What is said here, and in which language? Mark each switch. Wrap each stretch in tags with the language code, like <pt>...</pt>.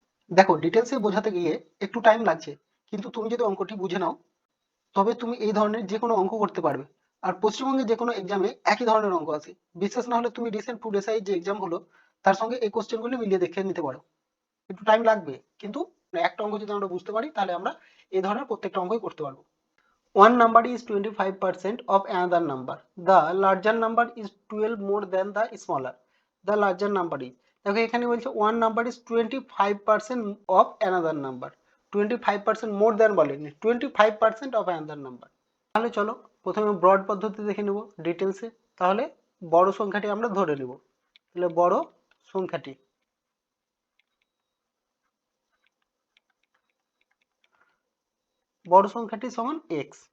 <bn>দেখো, ডিটেলসে বোঝাতে গিয়ে একটু টাইম লাগছে, কিন্তু তুমি যদি অঙ্কটি বুঝে নাও, তবে তুমি এই ধরনের যে কোনো অঙ্ক করতে পারবে। আর পশ্চিমবঙ্গে যে কোনো এক্সামে একই ধরনের অঙ্ক আছে। বিশ্বাস না হলে তুমি রিসেন্ট ফুড এসআই যে এক্সাম হলো, তার সঙ্গে এই কোশ্চেনগুলি মিলিয়ে দেখে নিতে পারো। একটু টাইম লাগবে, কিন্তু একটা অঙ্ক যদি আমরা বুঝতে পারি, তাহলে আমরা এই ধরনের প্রত্যেকটা অঙ্কই করতে পারবো।</bn> <en>One number is 25% of another number. The larger number is 12 more than the smaller. The larger number is,</en> <bn>দেখো এখানে বলছে</bn> <en>one number is 25% of another number. 25% more than</en> <bn>বলেনি,</bn> <en>25% of another number.</en> <bn>তাহলে চলো প্রথমে ব্রড পদ্ধতি দেখে নেব ডিটেলসে। তাহলে বড় সংখ্যাটি আমরা ধরে নেব। তাহলে বড় সংখ্যাটি, বড় সংখ্যাটি সমান x।</bn>